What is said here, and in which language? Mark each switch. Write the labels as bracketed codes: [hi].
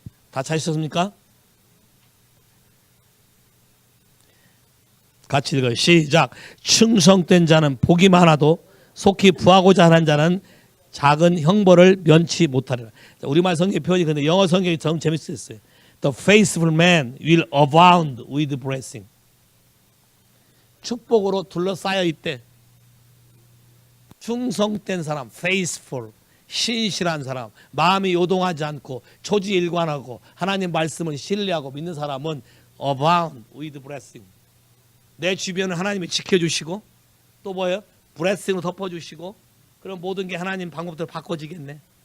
[ko] 다 찾으셨습니까? 같이 읽어요. 시작. 충성된 자는 복이 많아도 속히 부하고자 하는 자는 작은 형벌을 면치 못하리라. 우리말 성경 표현이 근데 영어 성경이 좀 재밌었어요. [en] The faithful man will abound with blessing. [ko] 축복으로 둘러싸여 있대. 충성된 사람, faithful, 신실한 사람, 마음이 요동하지 않고 초지일관하고 하나님 말씀을 신뢰하고 믿는 사람은 [en] abound with blessing. [ko] 내 주변을 하나님이 지켜주시고 또 뭐예요? blessing으로 덮어주시고 그럼 모든 게 하나님 방법대로 바꿔지겠네.